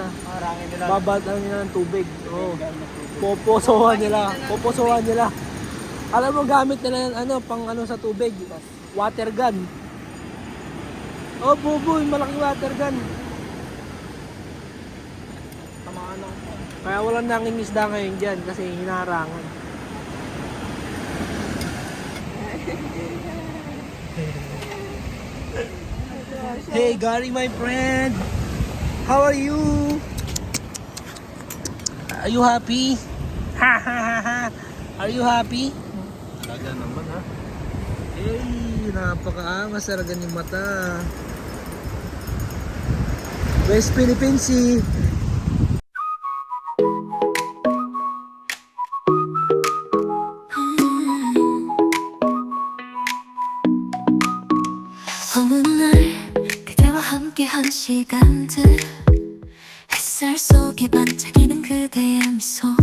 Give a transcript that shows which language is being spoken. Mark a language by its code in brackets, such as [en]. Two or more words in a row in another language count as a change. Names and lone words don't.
[tl] Babatan nila ng tubig. Oo. Poposohan nila. Alam mo, gamit nila yung ano, pang ano sa tubig. [en] Water gun. [tl] Oh, buboy, malaking [en] water gun. [tl] Kaya walang nangingisda ngayon dyan kasi hinarangan. [en] Hey, Gary, my friend. How are you? Are you happy? Ha ha ha ha. Are you happy? [tl] Talaga naman ha. Hey, napakaangas talaga yung mata. West Philippine Sea. [ko] 어느 날 그대와 함께한 시간들 햇살 속에 반짝이는 그대의 미소